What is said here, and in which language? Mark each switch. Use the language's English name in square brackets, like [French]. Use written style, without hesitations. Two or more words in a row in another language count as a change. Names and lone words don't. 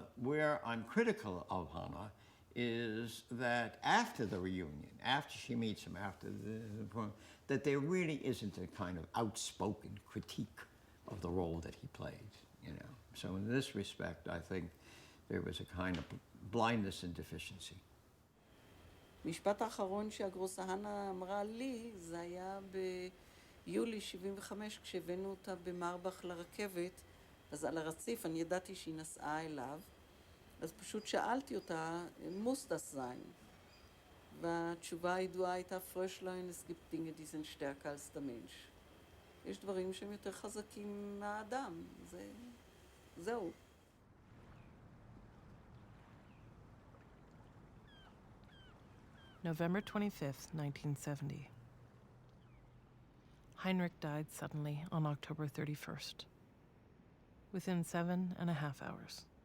[English] Where I'm critical of Hannah is that after the reunion, after she meets him, that there really isn't a kind of outspoken critique of the role that he played, you know. So in this respect, I think there was a kind of blindness and deficiency. [Hebrew] משפט האחרון שהגרוסה הנה אמרה לי, זה היה ביולי 75, כשהבאנו אותה במרבך לרכבת, אז על הרציף אני ידעתי שהיא נסעה אליו, אז פשוט שאלתי אותה, [German] muss das sein? [Hebrew] והתשובה הידועה הייתה, [German] Fröschlein, es gibt Dinge, die sind stärker als der Mensch. [Hebrew] יש דברים שהם יותר חזקים מהאדם, זהו. [English] November 25th, 1970. Heinrich died suddenly on October 31st, within 7.5 hours.